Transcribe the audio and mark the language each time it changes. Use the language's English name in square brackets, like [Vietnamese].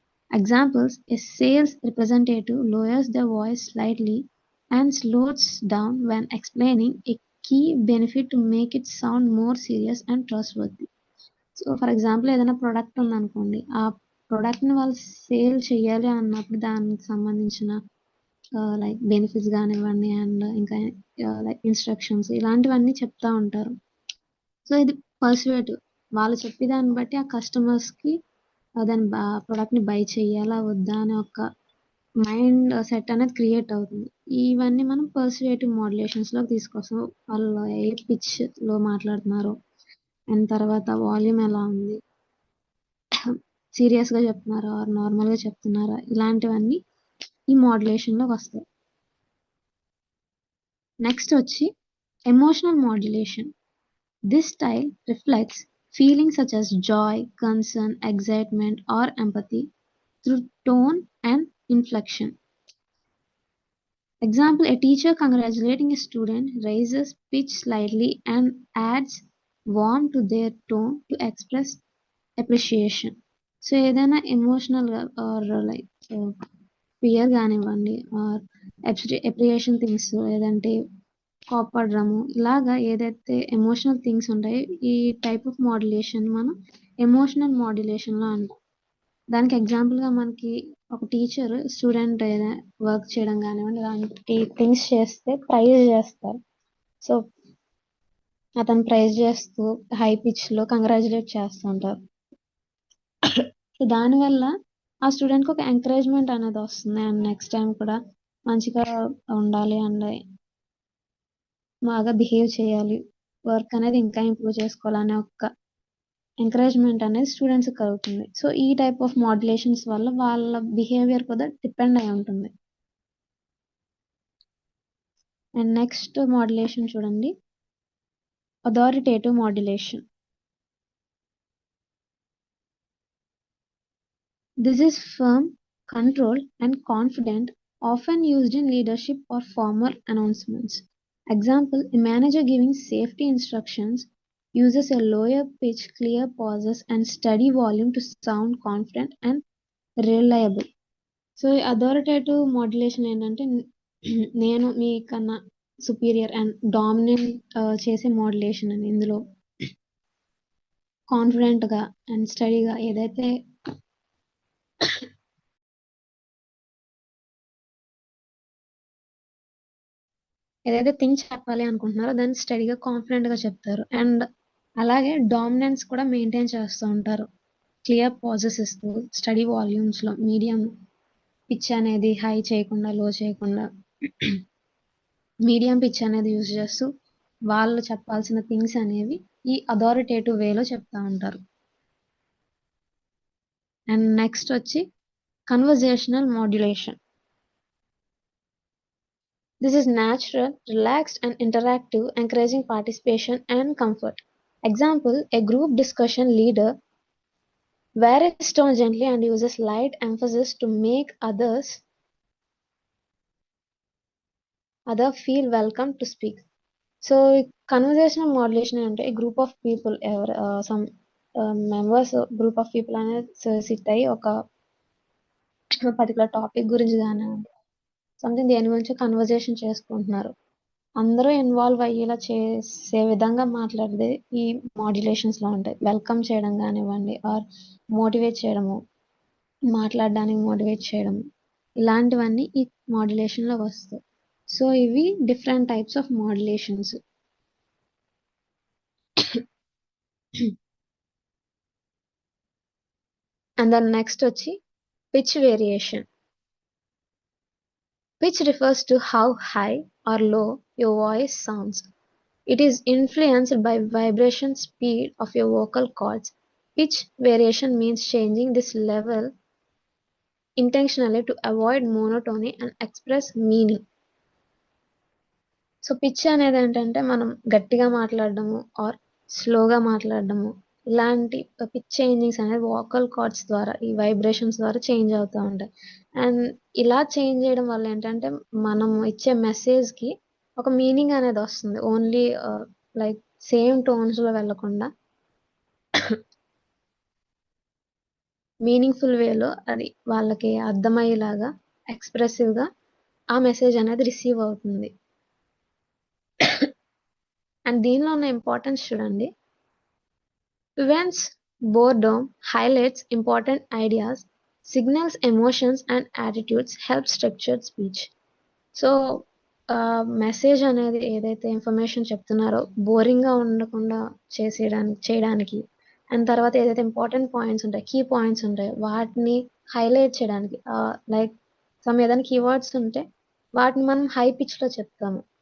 [English] Examples: a sales representative lowers their voice slightly and slows down when explaining a key benefit to make it sound more serious and trustworthy. [Telugu] So for example ఏదైనా product ఉందనుకోండి, ఆ ప్రోడక్ట్ని వాళ్ళు sale చేయాలి అన్నప్పుడు దానికి సంబంధించిన like benefits కానివ్వండి అండ్ ఇంకా లైక్ ఇన్స్ట్రక్షన్స్ ఇలాంటివన్నీ చెప్తా ఉంటారు. సో ఇది పర్సువేటివ్, వాళ్ళు చెప్పే దాన్ని బట్టి ఆ కస్టమర్స్కి దాని ప్రోడక్ట్ని బై చేయాలా వద్దా అనే ఒక మైండ్ సెట్ అనేది క్రియేట్ అవుతుంది. ఇవన్నీ మనం పర్సువేటివ్ మోడ్యులేషన్స్లోకి తీసుకొస్తాం. వాళ్ళు ఏ పిచ్లో మాట్లాడుతున్నారో అండ్ తర్వాత వాల్యూమ్ ఎలా ఉంది, సీరియస్గా చెప్తున్నారా ఆర్ నార్మల్గా చెప్తున్నారా, ఇలాంటివన్నీ ఈ మోడ్యులేషన్లోకి వస్తాయి. నెక్స్ట్ వచ్చి emotional modulation. [English] This style reflects feelings such as joy, concern, excitement, or empathy through tone and inflection. Example: a teacher congratulating a student raises pitch slightly and adds warmth to their tone to express appreciation. [Telugu] So ఏదైనా ఎమోషనల్గా are like fear కానివ్వండి are appreciation things లేదంటే కోపడము ఇలాగా ఏదైతే emotional things ఉంటాయో ఈ type of modulation మనం emotional మోడ్యులేషన్లో అంటాం. దానికి ఎగ్జాంపుల్గా మనకి ఒక టీచర్ స్టూడెంట్ ఏదైనా వర్క్ చేయడం కానివ్వండి ఇలాంటి థింగ్స్ చేస్తే ప్రైజ్ చేస్తారు. సో అతను ప్రైజ్ చేస్తూ హై పిచ్లో కంగ్రాచులేట్ చేస్తుంటారు. సో దానివల్ల ఆ స్టూడెంట్కి ఒక ఎంకరేజ్మెంట్ అనేది వస్తుంది అండ్ నెక్స్ట్ టైం కూడా మంచిగా ఉండాలి అండ్ బాగా బిహేవ్ చేయాలి, వర్క్ అనేది ఇంకా ఇంప్రూవ్ చేసుకోవాలనే ఒక ఎంకరేజ్మెంట్ అనేది స్టూడెంట్స్కి కలుగుతుంది. సో ఈ టైప్ ఆఫ్ మోడ్యులేషన్స్ వల్ల వాళ్ళ బిహేవియర్ కూడా డిపెండ్ అయి ఉంటుంది. అండ్ నెక్స్ట్ మోడ్యులేషన్ చూడండి, authoritative modulation. [English] This is firm, controlled, and confident, often used in leadership or formal announcements. Example: a manager giving safety instructions uses a lower pitch, clear pauses, and steady volume to sound confident and reliable. [Telugu] So authoritative modulation ఏంటంటే నేను మీకన్నా superior and dominant చేసే modulation అని. ఇందులో కాన్ఫిడెంట్గా and స్టడీగా ఏదైతే things చెప్పాలి అనుకుంటున్నారో దాన్ని స్టడీగా కాన్ఫిడెంట్గా చెప్తారు. అండ్ అలాగే డామినెన్స్ కూడా మెయింటైన్ చేస్తూ ఉంటారు. క్లియర్ పాజెస్ ఇస్తూ స్టడీ వాల్యూమ్స్‌లో మీడియం పిచ్ అనేది హై చేయకుండా, లో చేయకుండా మీడియం పిచ్ అనేది యూజ్ చేస్తూ వాళ్ళు చెప్పాల్సిన థింగ్స్ అనేవి ఈ అథారిటేటివ్ వేలో చెప్తా ఉంటారు. అండ్ నెక్స్ట్ వచ్చి conversational modulation. [English] This is natural, relaxed and interactive, encouraging participation and comfort. Example, a group discussion leader varies tone gently and uses light emphasis to make other feel welcome to speak. [Telugu] So conversational modulation అంటే ఈ group of people ఎవరు some members group of people అనేది SIT అయ్యి ఒక particular topic గురించి కానివ్వండి something దేని గురించి కన్వర్జేషన్ చేసుకుంటున్నారు. అందరూ ఇన్వాల్వ్ అయ్యేలా చేసే విధంగా మాట్లాడేది ఈ మాడ్యులేషన్స్లో ఉంటాయి. వెల్కమ్ చేయడం కానివ్వండి ఆర్ మోటివేట్ చేయడము, మాట్లాడడానికి మోటివేట్ చేయడం, ఇలాంటివన్నీ ఈ మాడ్యులేషన్లో వస్తాయి. సో ఇవి different types of modulations. And then next వచ్చి pitch variation. [English] Pitch refers to how high or low your voice sounds. It is influenced by vibration speed of your vocal cords. Pitch variation means changing this level intentionally to avoid monotony and express meaning. [Telugu] So pitch అనేది ఏంటంటే మనం గట్టిగా మాట్లాడడము are స్లోగా మాట్లాడడము ఇలాంటి pitch changings అనేది vocal cords ద్వారా ఈ వైబ్రేషన్స్ ద్వారా చేంజ్ అవుతూ ఉంటాయి. అండ్ ఇలా చేంజ్ చేయడం వల్ల ఏంటంటే మనం ఇచ్చే మెసేజ్కి ఒక మీనింగ్ అనేది వస్తుంది. ఓన్లీ లైక్ సేమ్ టోన్స్లో వెళ్ళకుండా మీనింగ్ఫుల్ వేలో అది వాళ్ళకి అర్థమయ్యేలాగా ఎక్స్ప్రెసివ్గా ఆ మెసేజ్ అనేది రిసీవ్ అవుతుంది. అండ్ దీనిలో ఉన్న ఇంపార్టెన్స్ చూడండి. [English] Prevents boredom, highlights important ideas, signals emotions and attitudes, helps structured speech. [Telugu] So message అనేది ఏదైతే ఇన్ఫర్మేషన్ చెప్తున్నారో బోరింగ్గా ఉండకుండా చేయడానికి అండ్ తర్వాత ఏదైతే ఇంపార్టెంట్ పాయింట్స్ ఉంటాయి కీ పాయింట్స్ ఉంటాయో వాటిని హైలైట్ చేయడానికి లైక్ ఏదైనా కీవర్డ్స్ ఉంటే వాటిని మనం హై పిచ్లో చెప్తాము.